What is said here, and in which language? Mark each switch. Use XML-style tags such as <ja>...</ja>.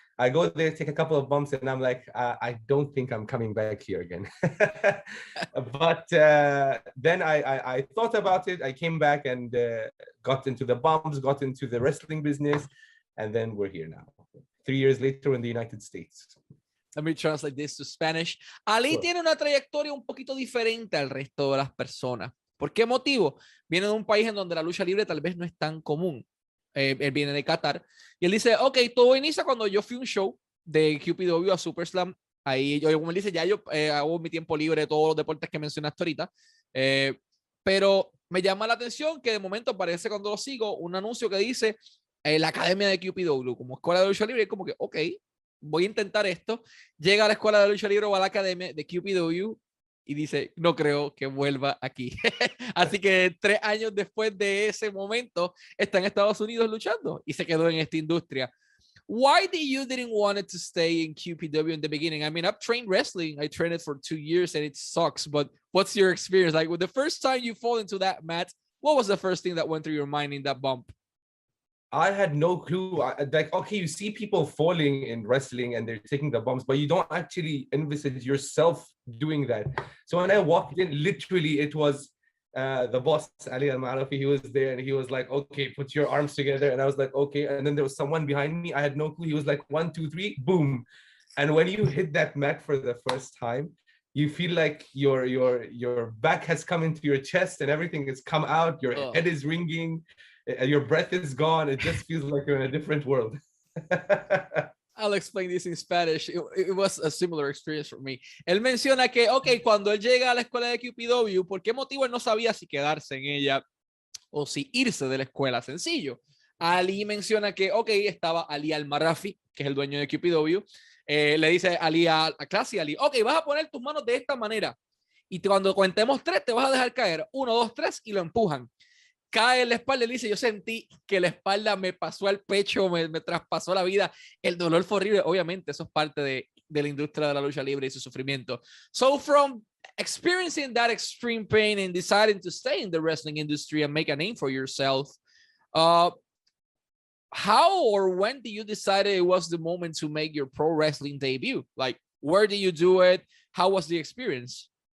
<en>I go there, take a couple of bumps, and I'm like, I don't think I'm coming back here again. But then I thought about it. I came back and got into the bumps, got into the wrestling business. And then we're here now, 3 years later in the United States. Let me translate this to Spanish.</en> <es>Ali tiene una trayectoria un poquito diferente al resto de las personas. ¿Por qué motivo? Viene de un país en donde la lucha libre tal vez no es tan común. Él viene de Qatar. Y él dice, ok, todo inicia cuando yo fui a un show de QPW a Super Slam. Ahí yo, como él dice, ya yo hago mi tiempo libre de todos los deportes que mencionaste ahorita. Pero me llama la atención que de momento aparece cuando lo sigo un anuncio que dice la academia de QPW como escuela de lucha libre, y como que, ok, voy a intentar esto. Llega a la escuela de lucha libre o a la academia de QPW y dice, no creo que vuelva aquí. Así que 3 años después de ese momento está en Estados Unidos luchando y se quedó en esta industria.</es> <en>Why did you didn't want it to stay in QPW in the beginning? I mean, I've trained wrestling. I trained it for 2 years and it sucks, but what's your experience? Like, with the first time you fall into that mat, what was the first thing that went through your mind in that bump? I had no clue. Like, okay, you see people falling in wrestling and they're taking the bumps, but you don't actually envisage yourself doing that. So when I walked in, literally it was the boss, Ali Al-Marafi. He was there and he was like, okay, put your arms together. And I was like, okay. And then there was someone behind me. I had no clue. He was like, 1, 2, 3, boom. And when you hit that mat for the first time, you feel like your back has come into your chest and everything has come out. Your head is ringing. Your breath is gone. It just feels like you're in a different world. I'll explain this in Spanish. It was a similar experience for me.</en> <es>Él menciona que, ok, cuando él llega a la escuela de QPW, ¿por qué motivo él no sabía si quedarse en ella o si irse de la escuela? Sencillo. Ali menciona que, ok, estaba Ali Al-Marafi, que es el dueño de QPW. Le dice Ali a Classy Ali, ok, vas a poner tus manos de esta manera. Y cuando contemos 3, te vas a dejar caer. 1, 2, 3 y lo empujan. Cae en la espalda y dice, yo sentí que la espalda me pasó al pecho, me traspasó la vida. El dolor fue horrible. Obviamente, eso es parte de la industria de la lucha libre y su sufrimiento.</es> <en>So from experiencing that extreme pain and deciding to stay in the wrestling industry and make a name for yourself, how or when did you decide it was the moment to make your pro wrestling debut? Like, where did you do it? How was the experience?</en>